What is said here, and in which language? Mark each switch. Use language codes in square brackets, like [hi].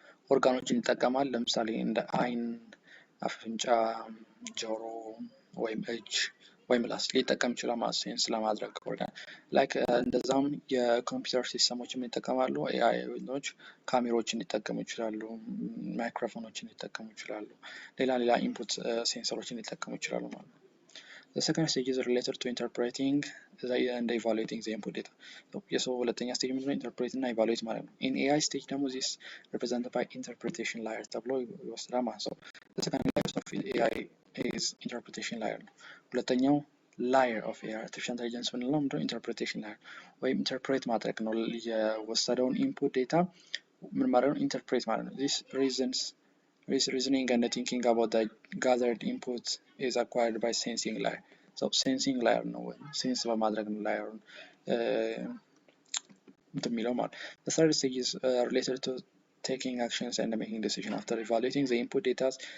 [am] ኦርጋኖችን ይጠቀማል። ለምሳሌ እንደ አይን፣ አፍንጫ፣ ጆሮ ወይም እጅ ወይም ምላስ ሊጠቀም ይችላል ማለት ሴንስ ለማድረግ ኦርጋን ላይክ እንደዛም የኮምፒውተር ሲስተሞችን ይጠቀማሉ። ኤአይዎች ካሜራዎችን ሊጠቀሙ ይችላሉ፣ ማይክሮፎኖችን ሊጠቀሙ ይችላሉ፣ ሌላ ኢንፑት ሴንሰሮችን ሊጠቀሙ ይችላሉ ማለት ነው። [en] The second stage is related to interpreting and evaluating the input data. [am] የሰው ሁለተኛ ስቴጅ ምንድነው? ኢንተርፕሬት እና ኢቫሉዌት ማለት ነው። [en] In AI stage ደግሞ this represented by interpretation layer [am] ተብሎ ይወስዳል ማለት ነው። [en] The second layer of AI is interpretation layer ነው። ሁለተኛው layer of AI artificial intelligence [am] ምንለው ምንድነው? interpretation layer ወይም ኢንተርፕሬት ማድረግ ነው። የወሰደውን ኢንፑት ዴታ ምን ማለት ነው? ኢንተርፕሬት ማለት ነው። [en] This reasoning and thinking about the gathered input is acquired by sensing layer. So sensing layer [am] ነው ወይ ሴንስ በማድረግ ነው layer እንደሚለው ማለት። [en] The third stage is related to taking actions and making decision after evaluating the input data.